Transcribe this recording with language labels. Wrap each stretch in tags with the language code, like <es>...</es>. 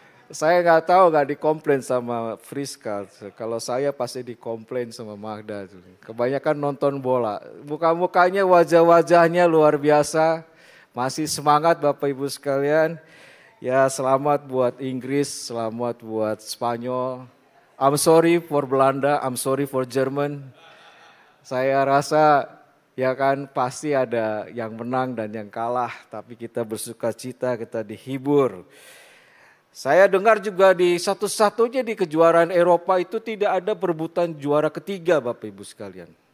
<id>Saya nggak tahu, nggak dikomplain sama Friska. Kalau saya pasti dikomplain sama Magda. Kebanyakan nonton bola. Muka-mukanya, wajah-wajahnya luar biasa. Masih semangat Bapak Ibu sekalian. Ya selamat buat Inggris, selamat buat Spanyol.</id> <en>I'm sorry for Belanda, I'm sorry for Jerman.</en> <id>Saya rasa ya kan pasti ada yang menang dan yang kalah. Tapi kita bersuka cita, kita dihibur. Saya dengar juga di satu-satunya di kejuaraan Eropa itu tidak ada perebutan juara ketiga Bapak Ibu sekalian.</id>